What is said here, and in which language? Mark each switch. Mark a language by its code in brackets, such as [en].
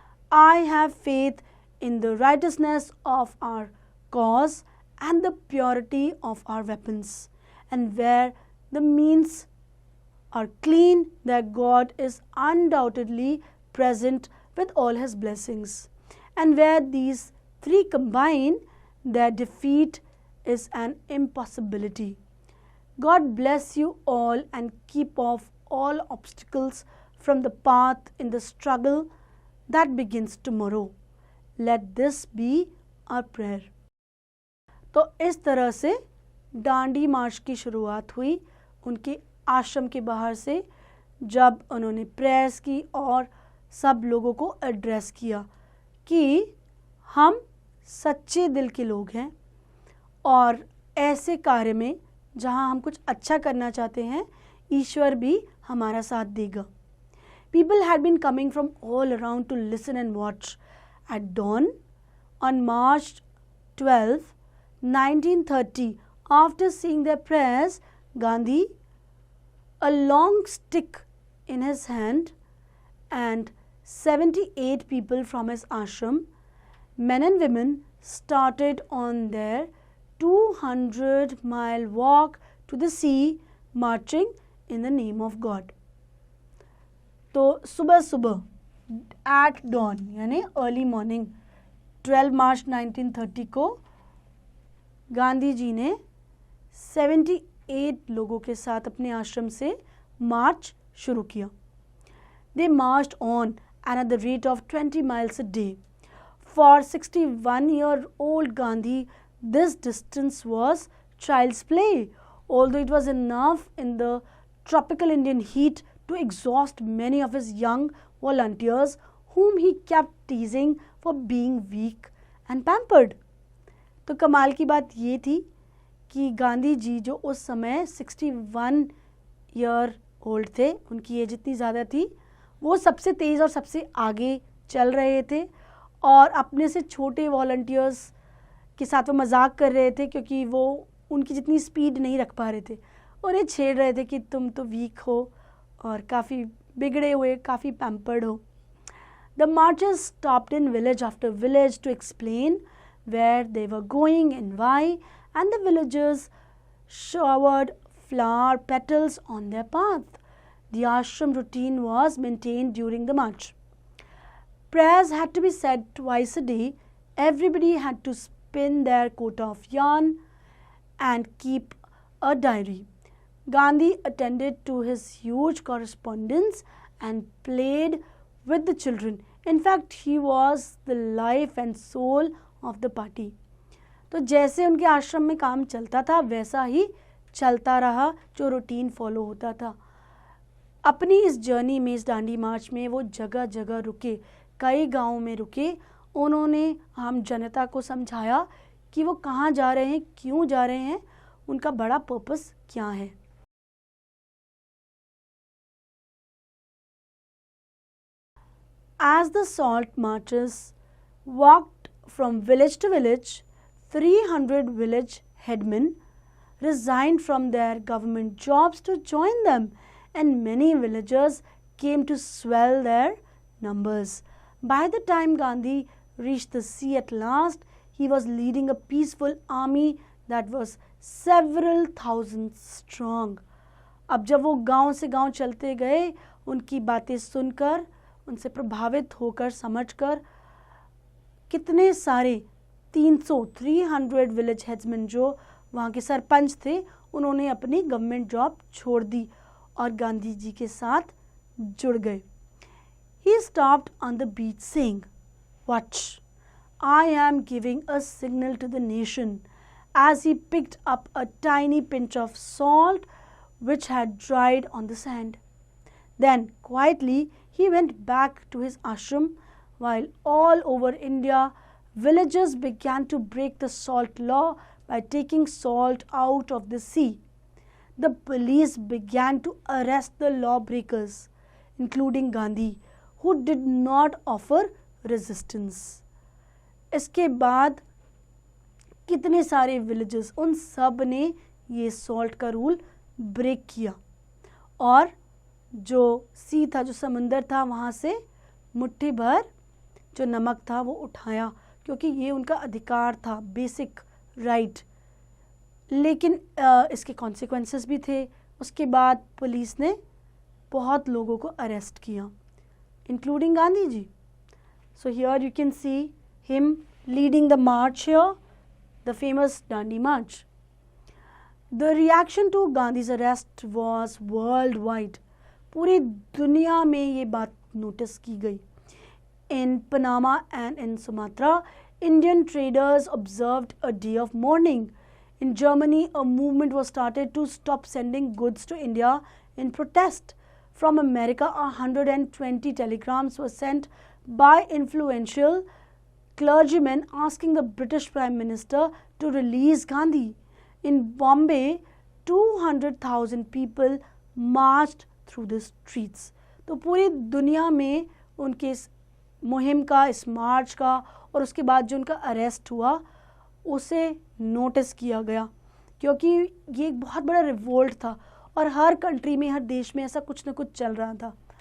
[en] I have faith in the righteousness of our cause and the purity of our weapons, and where the means are clean, their God is undoubtedly present with all his blessings, and where these three combine, their defeat is an impossibility. God bless you all and keep off all obstacles from the path in the struggle that begins tomorrow. Let this be our prayer. [hi] तो इस तरह से डांडी मार्च की शुरुआत हुई उनके आश्रम के बाहर से, जब उन्होंने प्रेयर्स की और सब लोगों को एड्रेस किया कि हम सच्चे दिल के लोग हैं और ऐसे कार्य में जहां हम कुछ अच्छा करना चाहते हैं, ईश्वर भी हमारा साथ देगा. [en] People had been coming from all around to listen and watch. At dawn on March 12, 1930, after saying their prayers, Gandhi, a long stick in his hand, and 78 people from his ashram, men and women, started on their 200-mile walk to the sea, marching in the name of God. [hi] तो सुबह सुबह [en] at dawn [hi] यानी [en] early morning [hi] 12 मार्च 1930 को गांधी जी ने 78 लोगों के साथ अपने आश्रम से मार्च शुरू किया. [en] They marched on and at the rate of 20 miles a day. For 61-year-old Gandhi, this distance was child's play, although it was enough in the tropical Indian heat to exhaust many of his young volunteers whom he kept teasing for being weak and pampered. [hi] तो कमाल की बात ये थी कि गांधी जी जो उस समय 61 [en] year old [hi] थे, उनकी एज इतनी ज़्यादा थी, वो सबसे तेज़ और सबसे आगे चल रहे थे और अपने से छोटे वॉलंटियर्स के साथ वो मजाक कर रहे थे क्योंकि वो उनकी जितनी स्पीड नहीं रख पा रहे थे। उन्हें छेड़ रहे थे कि तुम तो वीक हो और काफ़ी बिगड़े हुए, काफ़ी पैम्पर्ड हो। [en] The marchers stopped in village after village to explain where they were going and why, and the villagers showered flower petals on their path. The ashram routine was maintained during the march. Prayers had to be said twice a day. Everybody had to spin their quota of yarn and keep a diary. Gandhi attended to his huge correspondence and played with the children. In fact, he was the life and soul of the party. [hi] तो जैसे उनके आश्रम में काम चलता था वैसा ही चलता रहा, जो रूटीन फॉलो होता था। अपनी इस जर्नी में, इस दांडी मार्च में वो जगह जगह रुके, कई गांवों में रुके। उन्होंने आम जनता को समझाया कि वो कहाँ जा रहे हैं, क्यों जा रहे हैं, उनका बड़ा पर्पस क्या है। [en] As the salt marchers walked from village to village, 300 village headmen resigned from their government jobs to join them, and many villagers came to swell their numbers. By the time Gandhi reached the sea at last, he was leading a peaceful army that was several thousand strong. [hi] अब जब वो गांव से गांव चलते गए, उनकी बातें सुनकर, उनसे प्रभावित होकर, समझकर, कितने सारे 300 विलेज हेड्समैन जो वहाँ के सरपंच थे, उन्होंने अपनी गवर्नमेंट जॉब छोड़ दी और गांधी जी के साथ जुड़ गए। [en] He stopped on the beach saying, "Watch, I am giving a signal to the nation," as he picked up a tiny pinch of salt which had dried on the sand. Then quietly he went back to his ashram, while all over India villagers began to break the salt law by taking salt out of the sea. The police began to arrest the lawbreakers, including Gandhi, who did not offer resistance. [hi] इसके बाद कितने सारे villages, उन सब ने ये salt का rule break किया और जो सी था, जो समंदर था, वहाँ से मुट्ठी भर जो नमक था वो उठाया, क्योंकि ये उनका अधिकार था, बेसिक राइट। लेकिन इसके कॉन्सिक्वेंसेस भी थे। उसके बाद पुलिस ने बहुत लोगों को अरेस्ट किया, [en] including [hi] Gandhi ji. [en] So here you can see him leading the march here, the famous Dandi March. The reaction to Gandhi's arrest was worldwide. [hi] पूरी दुनिया में ये बात नोटिस की गई। [en] In Panama and in Sumatra, Indian traders observed a day of mourning. In Germany, a movement was started to stop sending goods to India in protest. From America, 120 telegrams were sent by influential clergymen asking the British Prime Minister to release Gandhi. In Bombay, 200,000 people marched through the streets. [hi] तो पूरी दुनिया में उनके इस मुहिम का, इस मार्च का और उसके बाद जो उनका अरेस्ट हुआ उसे नोटिस किया गया, क्योंकि ये एक बहुत बड़ा रिवोल्ट था और हर कंट्री में, हर देश में ऐसा कुछ ना कुछ चल रहा था।